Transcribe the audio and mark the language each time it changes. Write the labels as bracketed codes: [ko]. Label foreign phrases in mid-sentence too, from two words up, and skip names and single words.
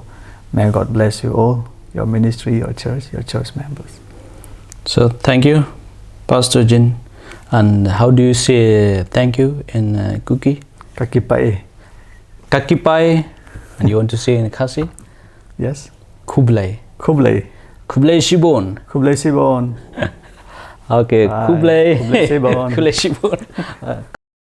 [en] May God bless you all, your ministry, your church members. So thank you, Pastor Jin. And how do you say thank you in Kuki? Kakipae. Kakipai. And you want to say in Khasi? Yes. Kublai. Kublai. [kha] Kublai Shibon. Kublai Sibon. [en] Okay, Bye. Kublai. [kha] Kublai Sibon. Kublai Shibon.